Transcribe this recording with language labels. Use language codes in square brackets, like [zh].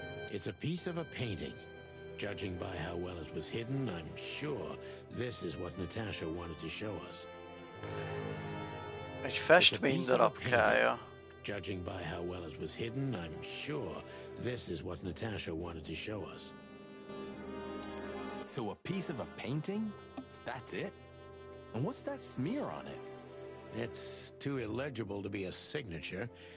[en] It's a piece of a painting. Judging by how well it was hidden, I'm sure this is what Natasha wanted to show us. [hu] Egy festmény darabkája. [en] Judging by how well it was hidden, I'm sure this is what Natasha wanted to show us. So a piece of a painting? That's it? And what's that smear on it? It's too illegible to be a signature.